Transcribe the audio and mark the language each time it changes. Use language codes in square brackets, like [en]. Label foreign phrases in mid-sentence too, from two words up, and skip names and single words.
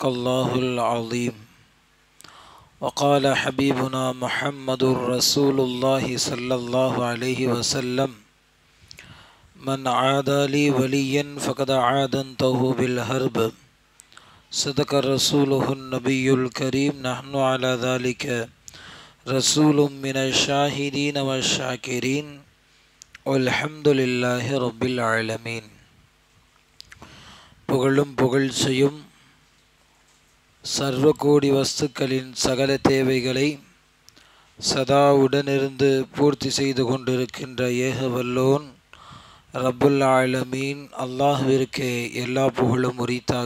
[ar] الله العظيم وقال حبيبنا محمد رسول الله صلى الله عليه وسلم من عادى لي وليا فقد عادنته بالحرب صدق رسوله النبي الكريم نحن على ذلك رسول من الشاهدين والشاكرين والحمد لله رب العالمين. [ta] புகழும் புகழ்ச்சியும் சர்வகோடி வஸ்துக்களின் சகல தேவைகளை சதா உடனிருந்து பூர்த்தி செய்து கொண்டிருக்கின்ற ஏகவல்லோன் [ar] رب العالمين [ta] அல்லாஹ்விற்கே எல்லா புகழும் உரித்தாக.